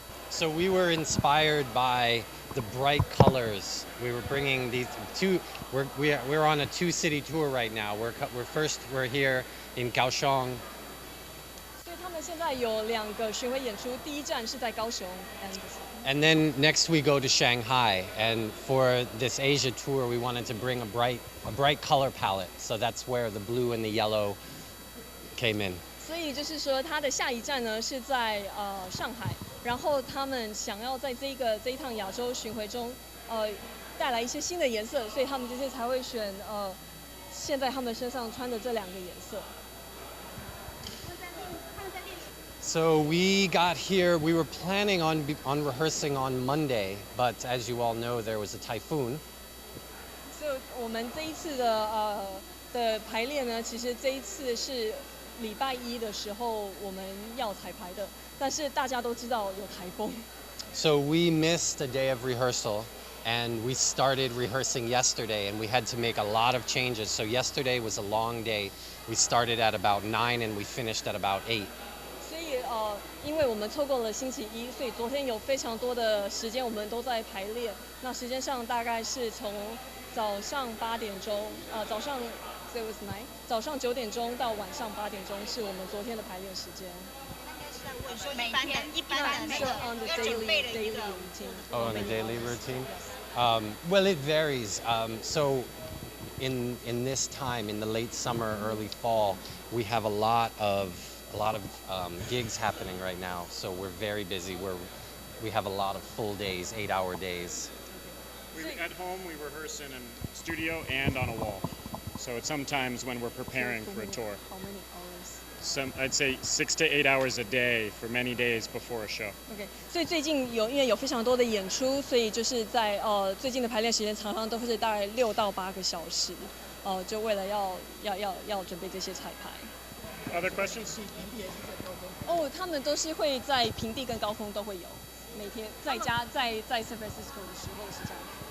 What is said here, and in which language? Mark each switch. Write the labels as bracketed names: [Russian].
[English] So we were inspired by the bright colors. We were bringing these two. We're on a two-city tour right now. We're here in Kaohsiung. [Chinese] 所以他们现在有2个巡回演出，第一站是在高雄 [English] And then next we go to Shanghai. And for this Asia tour, we wanted to bring a bright color palette. So that's where the blue and the yellow came in. [Chinese] 所以就是说，他的下一站呢是在上海，然后他们想要在这一趟亚洲巡回中，带来一些新的颜色，所以他们这些才会选现在他们身上穿的这2个颜色。 [English] So we got here. We were planning on rehearsing on Monday, but as you all know, there was a typhoon. [Chinese] 所以我们这一次的排练呢，其实这一次是礼拜1的时候我们要彩排的，但是大家都知道有台风。 [English] So we missed a day of rehearsal, and we started rehearsing yesterday, and we had to make a lot of changes. So yesterday was a long day. We started at about 9, and we finished at about 8. [Chinese] 所以因为我们错过了星期1，所以昨天有非常多的时间我们都在排练。那时间上大概是从早上8点钟，早上 [English] it was 9， [Chinese] 早上9点钟到晚上8点钟是我们昨天的排练时间。每天一般的那个 [English] on the daily routine. Oh, on a daily routine. Well, it varies. So in this time, in the late summer, early fall, we have a lot of gigs happening right now. So we're very busy. We have a lot of full days, 8-hour days. At home, we rehearse in a studio and on a wall. So it's sometimes when we're preparing for a tour. How many hours? I'd say 6 to 8 hours a day for many days before a show. [Chinese] OK， 所以最近因为有非常多的演出，所以就是在最近的排练时间常常都会是大概6到8个小时，就为了要准备这些彩排。 [English] Other questions? [Chinese] 他们都是会在平地跟高空都会有，每天在家在 San Francisco 的时候是这样。